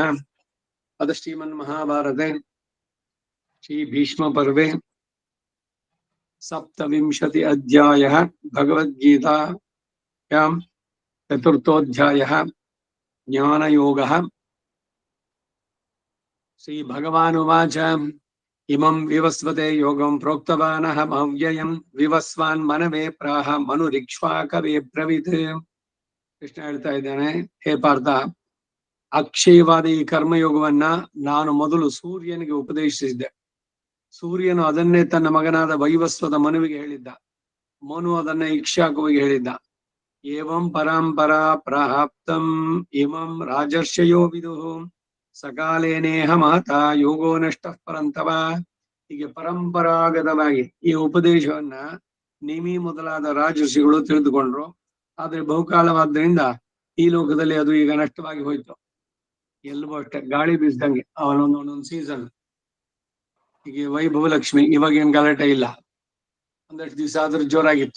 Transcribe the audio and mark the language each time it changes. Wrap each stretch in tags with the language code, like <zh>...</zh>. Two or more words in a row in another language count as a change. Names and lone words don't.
<sa>अथ श्रीमन्महाभारते श्रीभीष्मपर्वे सप्तविंशति अध्यायः भगवद्गीतायां चतुर्थोऽध्यायः ज्ञानयोगः। श्रीभगवानुवाच इमं विवस्वते योगं प्रोक्तवानहम् अव्ययं विवस्वान् मनवे प्राह मनुरिक्ष्वाकवे ब्रवीत्।</sa> <kn>ಕೃಷ್ಣ ಹೇಳ್ತಾ ಇದ್ದಾನೆ, ಹೇ ಪಾರ್ಥ, ಅಕ್ಷಯವಾದ ಈ ಕರ್ಮಯೋಗವನ್ನ ನಾನು ಮೊದಲು ಸೂರ್ಯನಿಗೆ ಉಪದೇಶಿಸಿದ್ದೆ. ಸೂರ್ಯನು ಅದನ್ನೇ ತನ್ನ ಮಗನಾದ ವೈವಸ್ವತ ಮನುವಿಗೆ ಹೇಳಿದ್ದ. ಮನು ಅದನ್ನ ಇಕ್ಷ್ವಾಕುವಿಗೆ ಹೇಳಿದ್ದ.</kn> <sa>ಏವಂ ಪರಂಪರಾ ಪ್ರಾಪ್ತಂ ಇಮಂ ರಾಜರ್ಷಯೋ ವಿದುಃ ಸಕಾಲೇನೇಹ ಮಾತಾ ಯೋಗೋ ನಷ್ಟಃ ಪರಂತವ.</sa> <kn>ಹೀಗೆ ಪರಂಪರಾಗತವಾಗಿ ಈ ಉಪದೇಶವನ್ನ ನಿಮಿ ಮೊದಲಾದ ರಾಜರ್ಷಿಗಳು ತಿಳಿದುಕೊಂಡ್ರು. ಆದ್ರೆ ಬಹುಕಾಲವಾದ್ದರಿಂದ ಈ ಲೋಕದಲ್ಲಿ ಅದು ಈಗ ನಷ್ಟವಾಗಿ ಹೋಯ್ತು. ಎಲ್ಲವೂ ಅಷ್ಟೇ, ಗಾಳಿ ಬೀಸ್ದಂಗೆ ಅವನೊಂದೊಂದೊಂದು ಸೀಸನ್. ಈಗ ವೈಭವ ಲಕ್ಷ್ಮಿ ಇವಾಗೇನ್ ಗಲಾಟೆ ಇಲ್ಲ, ಒಂದಷ್ಟು ದಿವಸ ಆದ್ರೂ ಜೋರಾಗಿತ್ತು.</kn>